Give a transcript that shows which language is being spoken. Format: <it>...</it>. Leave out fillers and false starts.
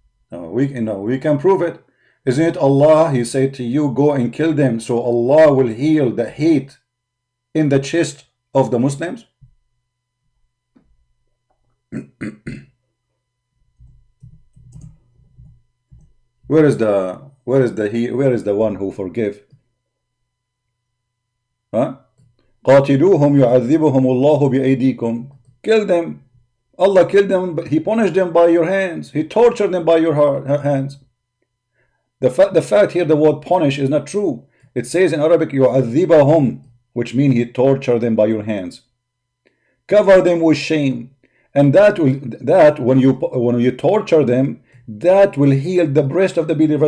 <en>We can prove it. Isn't it Allah? He said to you, go and kill them, so Allah will heal the hate in the chest of the Muslims. Where is the one who forgive? Huh?</en> <ar>قاتلوهم يعذبهم الله بأيديكم.</ar> <en>Kill them. Allah killed them, but He punished them by your hands. He tortured them by your hands. The fact here, the word punish is not true. It says in Arabic, يعذبهم, which means He tortured them by your hands. Cover them with shame, and that when you torture them, that will heal the breast of the believer.</en>